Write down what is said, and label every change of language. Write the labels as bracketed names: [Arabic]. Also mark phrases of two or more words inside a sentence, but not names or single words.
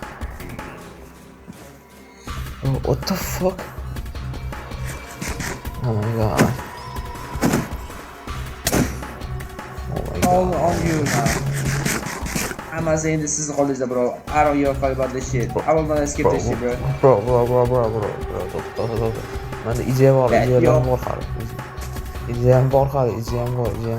[English] Oh, what the fuck? Oh my god. Oh my god. All on you now. I'm not saying this is all this, bro. I don't give a fuck about this shit. I will not skip this shit, bro. Bro. [Uzbek] To'xta. Menda ideya bor, [English] Yeah, [Uzbek] ideyalar [English] yo. [Uzbek] bor hali. İdeyam bor hali, ideyam bor.